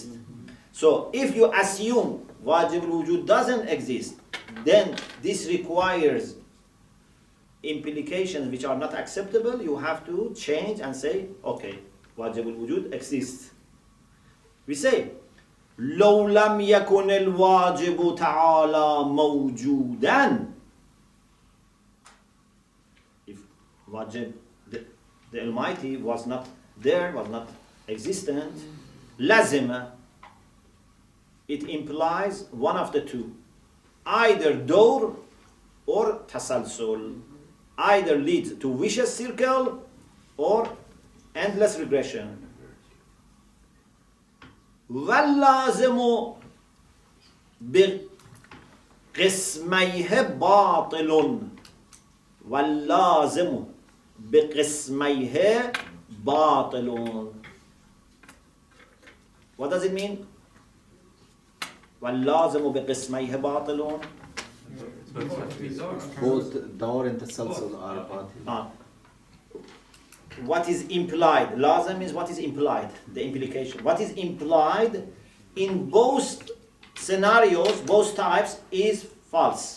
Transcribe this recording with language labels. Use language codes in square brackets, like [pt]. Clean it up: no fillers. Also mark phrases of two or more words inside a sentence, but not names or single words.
[en] So if you assume [ar] واجب الوجود [en] doesn't exist, then this requires implications which are not acceptable. You have to change and say, okay, [ar] واجب الوجود [en] exists. We say, [ar] لو لم يكن الواجب تعالى موجودا. [en] If wajib, the Almighty was not there, was not existent, lazima, it implies one of the two. Either door or tasalsul. Either leads to vicious circle or endless regression. [ar] وَاللَّازِمُ بِقِسْمَيْهِ بَاطِلٌ. وَاللَّازِمُ بِقِسْمَيْهِ بَاطِلٌ. [en] What does it mean? [ar] وَاللَّازِمُ بِقِسْمَيْهِ بَاطِلٌ. [en] Both Dawr and Tasalsul are batil. What is implied? Lazim means what is implied, the implication. What is implied in both scenarios, both types, is false.